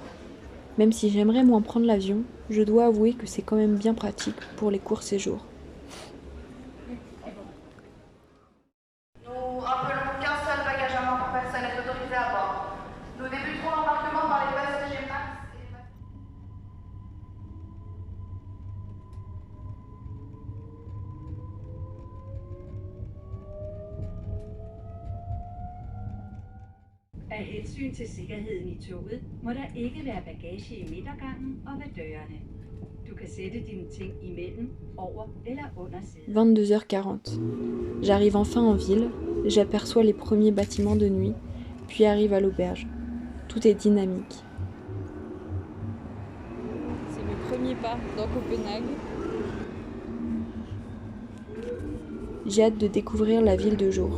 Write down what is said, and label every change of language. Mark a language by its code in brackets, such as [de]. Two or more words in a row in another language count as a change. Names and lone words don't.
[fr] Même si j'aimerais moins prendre l'avion, je dois avouer que c'est quand même bien pratique pour les courts séjours. Nous rappelons qu'un seul bagage à main par personne est autorisé à bord. Nous débuterons l'embarquement par les passagers max et les passagers... [da] Af hensyn til sikkerheden i toget må der ikke være bagage i midtergangen og ved dørene. Du kan sætte dine ting imellem, over eller under sædet. [fr] 22h40. J'arrive enfin en ville, j'aperçois les premiers bâtiments de nuit, puis arrive à l'auberge. Tout est dynamique. C'est mes premiers pas dans Copenhague. J'ai hâte de découvrir la ville de jour.